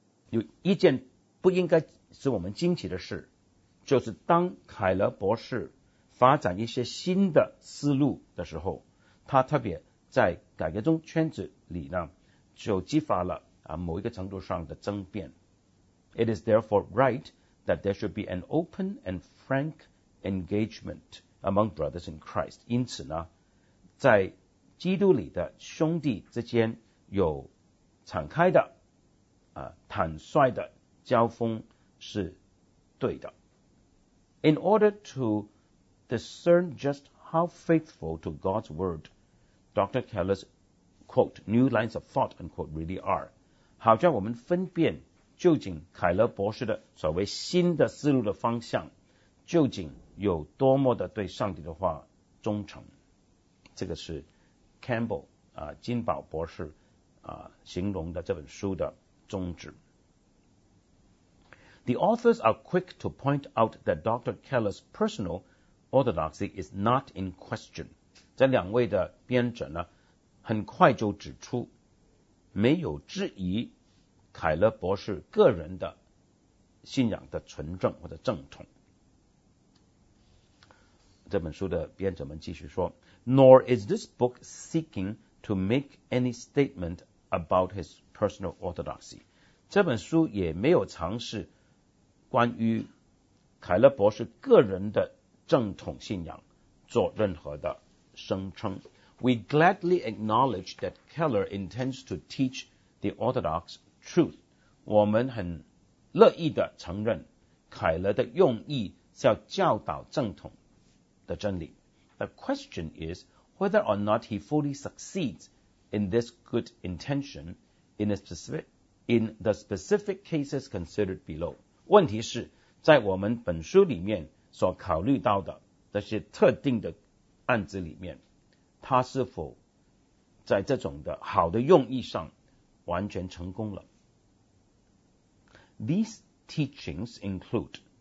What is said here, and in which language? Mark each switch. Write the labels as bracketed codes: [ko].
[zh] 有一件不应该使我们惊奇的事，就是当凯勒博士发展一些新的思路的时候，他特别在改革中圈子里呢，就激发了某一个程度上的争辩。 [en] It is therefore right that there should be an open and frank engagement. Among brothers in Christ. [zh] 因此呢在基督里的兄弟之间有敞开的坦率的交锋是对的。 [en] In order to discern just how faithful to God's word, Dr. Keller's quote, new lines of thought, unquote, really are. [zh] 好叫我们分辨究竟凯勒博士的所谓新的思路的方向究竟有多么的对上帝的话忠诚。这个是 Campbell 金宝博士形容的这本书的宗旨。 [en] The authors are quick to point out that Dr. Keller's personal orthodoxy is not in question. [zh] 这两位的编者呢很快就指出没有质疑凯勒博士个人的信仰的纯正或者正统。这本书的编者们继续说 [en] Nor is this book seeking to make any statement about his personal orthodoxy [zh] 这本书也没有尝试关于凯勒博士个人的正统信仰做任何的声称 [en] We gladly acknowledge that Keller intends to teach the orthodox truth [zh] 我们很乐意的承认凯勒的用意是要教导正统的真理。 [en] The question is whether or not he fully succeeds in this good intention in the specific cases considered below. [zh] 问题是在我们本书里面所考虑到的这些特定的案子里面他是否在这种的好的用意上完全成功了。 [en] These teachings include